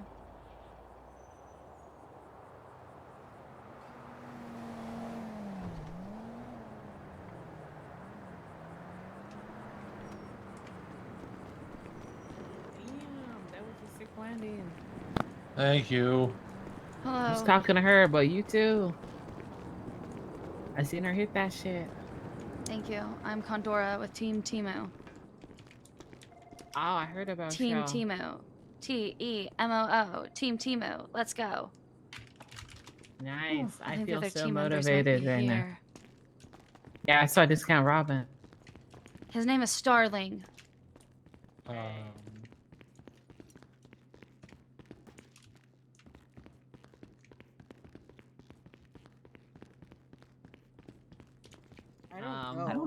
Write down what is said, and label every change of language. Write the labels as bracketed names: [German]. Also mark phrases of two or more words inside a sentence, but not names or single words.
[English] Landing. Thank you. Hello. I was talking to her, but you too. I seen her hit that shit. Thank you. I'm Condora with Team Timu. Oh, I heard about Team y'all. Timu. T-E-M-O-O. Team Timu. Let's go. Nice. I think feel the other so team members might motivated be right now. here. Yeah, I saw Discount Robin. His name is Starling. I don't